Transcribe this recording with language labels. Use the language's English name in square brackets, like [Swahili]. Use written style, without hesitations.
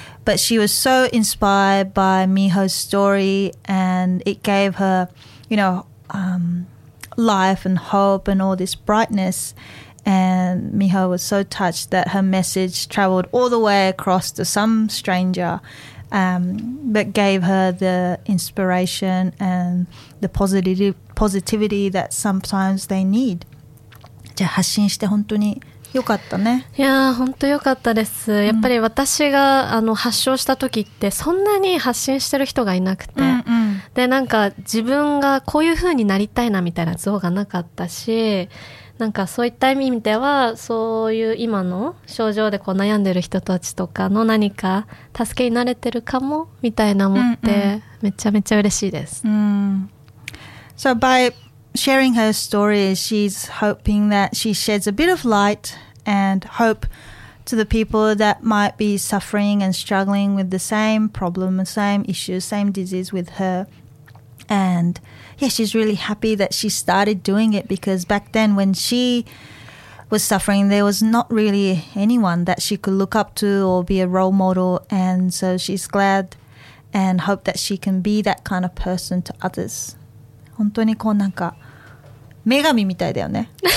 [English] But she was so inspired by Miho's story, and it gave her, you know, life and hope and all this brightness. And Miho was so touched that her message traveled all the way across to some stranger, but gave her the inspiration and the positivity that sometimes they need. [Japanese] じゃあ発信して本当に良かったね。いや本当良かったです。やっぱり私が、うん、あの発症した時ってそんなに発信してる人がいなくて、うんうん、でなんか自分がこういう風になりたいなみたいな像がなかったし、なんかそういった意味ではそういう今の症状でこう悩んでる人たちとかの何か助けになれてるかもみたいな思って、うんうん、めちゃめちゃ嬉しいです。 [English] So by sharing her story, she's hoping that she sheds a bit of light and hope to the people that might be suffering and struggling with the same problem, the same issues, same disease with her. And yeah, she's really happy that she started doing it, because back then when she was suffering, there was not really anyone that she could look up to or be a role model. And so she's glad and hope that she can be that kind of person to others. [Japanese] 本当にこうなんか女神みたいだよね。